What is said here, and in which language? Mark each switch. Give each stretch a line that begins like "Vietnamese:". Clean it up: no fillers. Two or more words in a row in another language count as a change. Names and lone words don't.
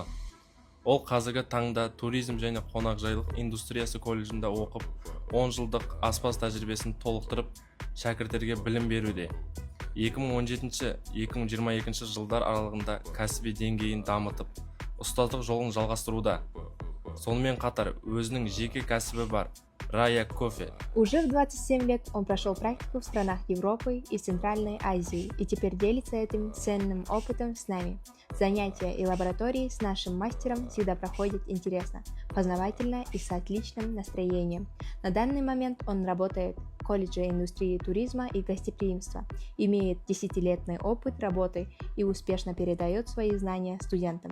Kazakh: Ол қазіргі таңда туризм және қонақжайлық индустриясы колледжінде оқып, 10 жылдық аспаз тәжірибесін толықтырып, шәкірттерге білім беруде. 2017-2022 жылдар аралығында кәсіби деңгейін дамытып, ұстаздық жолын жалғастыруда. Сонымен қатар өзінің жеке кәсібі бар, Raya Coffee.
Russian: Уже в 27 лет он прошел практику в странах Европы и Центральной Азии и теперь делится этим ценным опытом с нами. Занятия и лаборатории с нашим мастером всегда проходят интересно, познавательно и с отличным настроением. На данный момент он работает в колледже индустрии туризма и гостеприимства, имеет 10-летний опыт работы и успешно передает свои знания студентам.